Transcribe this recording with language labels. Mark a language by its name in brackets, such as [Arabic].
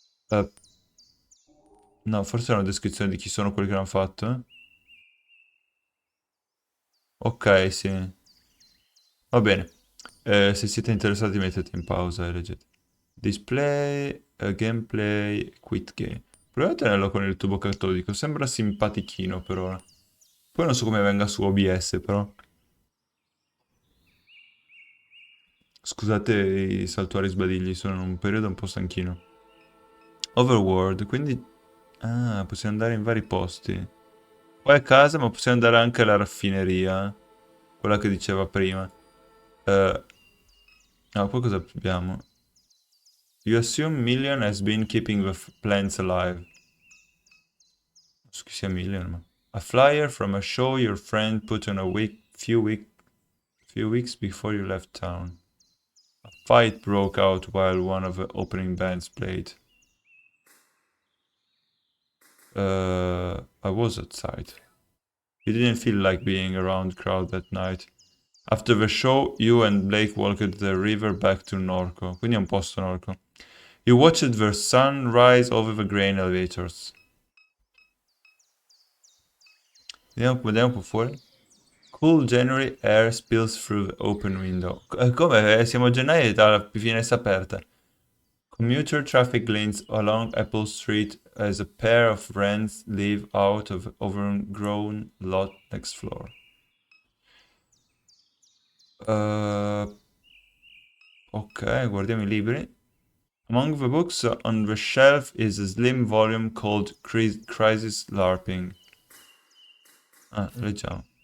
[Italian] Eh, no, forse è una descrizione di chi sono quelli che l'hanno fatto. Ok, sì. Va bene. Se siete interessati mettete in pausa e leggete. [English] Display, gameplay, quit game. [Italian] Proviamo a tenerlo con il tubo catodico. Sembra simpatichino per ora. Poi non so come venga su OBS però. Scusate i saltuari sbadigli, sono in un periodo un po' stanchino. Overworld, quindi... Ah, possiamo andare in vari posti. Qua è casa, ma possiamo andare anche alla raffineria. Quella che diceva prima. Eh, no, qua cosa abbiamo? [English] You assume Million has been keeping the plants alive. [Italian] Non so chi sia Million, ma... [English] A flyer from a show your friend put on a few weeks before you left town. A fight broke out while one of the opening bands played. I was outside. You didn't feel like being around crowd that night. After the show, you and Blake walked the river back to Norco. [Italian] Quindi è un posto Norco. [English] You watched the sun rise over the grain elevators. [Italian] Vediamo un po' fuori. [English] Cool January air spills through the open window. [Italian] Come? Siamo a gennaio e la finestra aperta. [English] Commuter traffic lanes along Apple Street as a pair of wrens live out of overgrown lot next floor. [Italian] Ok, guardiamo i libri. [English] Among the books on the shelf is a slim volume called Crisis LARPing. [Italian] Ah, leggiamo.